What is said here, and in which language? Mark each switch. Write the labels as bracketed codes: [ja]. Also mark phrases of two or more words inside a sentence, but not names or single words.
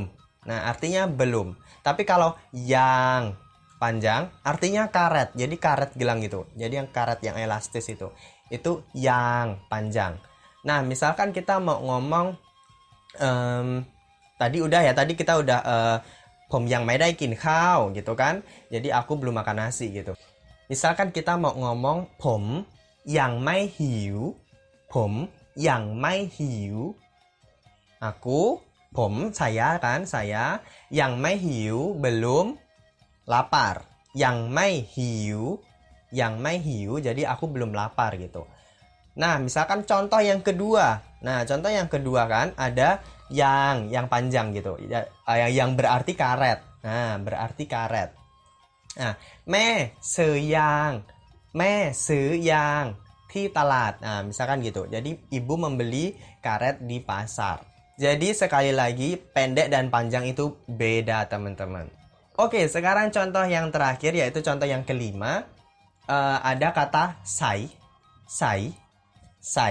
[id] Nah, artinya belum. Tapi kalau yang panjang artinya karet. Jadi karet gelang gitu. Jadi yang karet yang elastis itu yang panjang. Nah, misalkan kita mau ngomong tadi kita udah [th] ผมยังไม่ได้กินข้าว [id] gitu kan. Jadi aku belum makan nasi gitu. Misalkan kita mau ngomong [th] ผมยังไม่หิว ผมยังไม่หิว [id] aku ผม saya kan, saya [th] ยังไม่หิว [id] belum lapar. [th] ยังไม่หิว [id] jadi aku belum lapar gitu. Nah, misalkan contoh yang kedua. Nah, contoh yang kedua kan ada yang panjang gitu. Yang berarti karet. Nah, berarti karet. Nah, [th] แม่ซื้อยางที่ตลาด. [id] Nah, misalkan gitu. Jadi ibu membeli karet di pasar. Jadi sekali lagi pendek dan panjang itu beda, teman-teman. Oke, sekarang contoh yang terakhir yaitu contoh yang kelima. Ada kata sai.